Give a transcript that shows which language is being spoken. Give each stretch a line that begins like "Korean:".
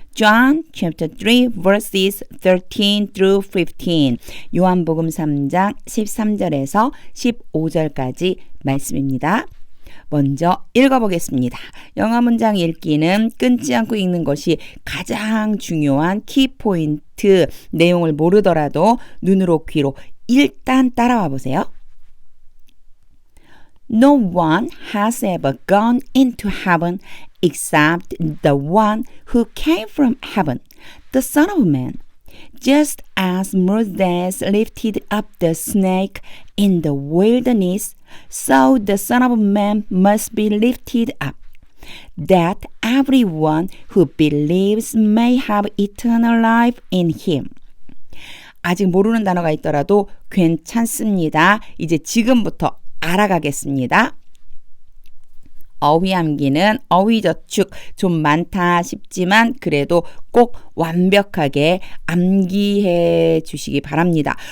English: John chapter 3 verses 13 through 15
Korean: 요한복음 3장 13절에서 15절까지 말씀입니다. 먼저 읽어보겠습니다. 영어 문장 읽기는 끊지 않고 읽는 것이 가장 중요한 키포인트. 내용을 모르더라도 눈으로 귀로 일단 따라와 보세요.
English: No one has ever gone into heaven except the one who came from heaven, the Son of Man. Just as Moses lifted up the snake in the wilderness, so the Son of Man must be lifted up, that everyone who believes may have eternal life in him.
Korean: 아직 모르는 단어가 있더라도 괜찮습니다. 이제 지금부터 알아가겠습니다. 어휘 암기는 어휘저축 좀 많다 싶지만 그래도 꼭 완벽하게 암기해 주시기 바랍니다.